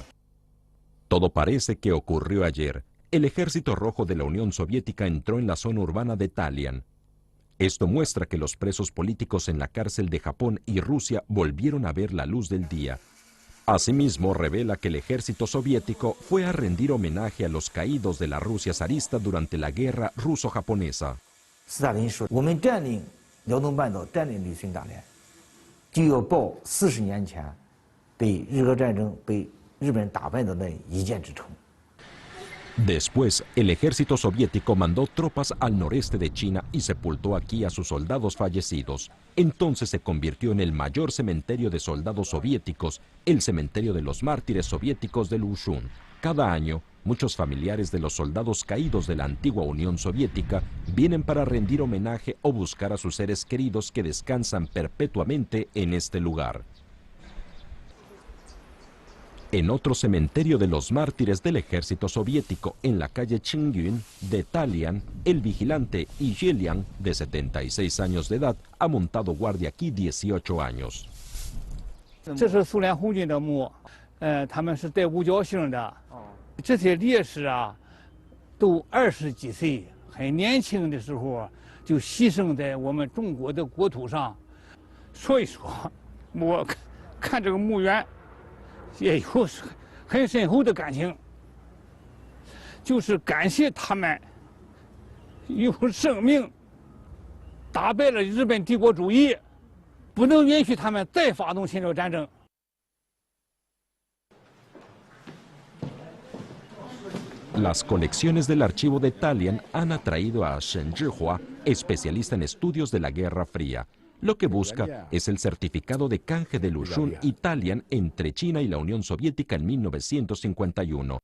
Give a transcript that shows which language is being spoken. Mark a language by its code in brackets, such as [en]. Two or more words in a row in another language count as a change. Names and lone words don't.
[es] Todo parece que ocurrió ayer. El Ejército Rojo de la Unión Soviética entró en la zona urbana de Dalian. Esto muestra que los presos políticos en la cárcel de Japón y Rusia volvieron a ver la luz del día. Asimismo, revela que el ejército soviético fue a rendir homenaje a los caídos de la Rusia zarista durante la guerra ruso-japonesa. [zh] 斯大林说：“我们占领辽东半岛，占领旅顺大连，就要报40年前被日俄战争被日本人打败的那一箭之仇。” [es] Después, el ejército soviético mandó tropas al noreste de China y sepultó aquí a sus soldados fallecidos. Entonces se convirtió en el mayor cementerio de soldados soviéticos, el cementerio de los mártires soviéticos de Luxun. Cada año, muchos familiares de los soldados caídos de la antigua Unión Soviética vienen para rendir homenaje o buscar a sus seres queridos que descansan perpetuamente en este lugar. En otro cementerio de los mártires del ejército soviético en la calle Qingyun de Dalian, el vigilante Yi Zheliang, de 76 años de edad, ha montado guardia aquí 18 años. [zh] 这是苏联红军的墓，他们是带五角星的。这些烈士啊，都20几岁，很年轻的时候就牺牲在我们中国的国土上。所以说，我看这个墓园。也有很深厚的感情，就是感谢他们用生命打败了日本帝国主义，不能允许他们再发动侵略战争。 [es] Las colecciones del archivo de Dalian han atraído a Shen Zhihua, especialista en estudios de la Guerra Fría. Lo que busca es el certificado de canje de Luxun y Dalian entre China y la Unión Soviética en 1951.